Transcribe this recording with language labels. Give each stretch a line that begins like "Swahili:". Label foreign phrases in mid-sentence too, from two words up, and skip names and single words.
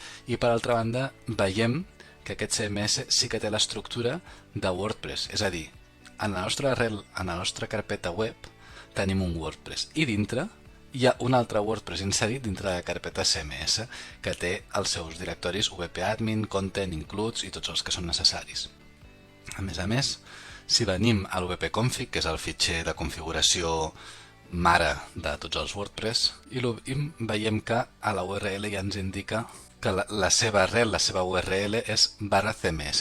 Catalan: I per altra banda, veiem que aquest CMS sí que té l'estructura de WordPress, és a dir, en la nostra arrel, en la nostra carpeta web, tenim un WordPress, i dintre hi ha un altre WordPress inserit dintre de la carpeta CMS, que té els seus directoris wp-admin, content, includes i tots els que són necessaris. A més, si venim a l'wp-config, que és el fitxer de configuració mare de tots els WordPress, i veiem que a la URL ja ens indica que la seva arrel, la seva URL és /CMS.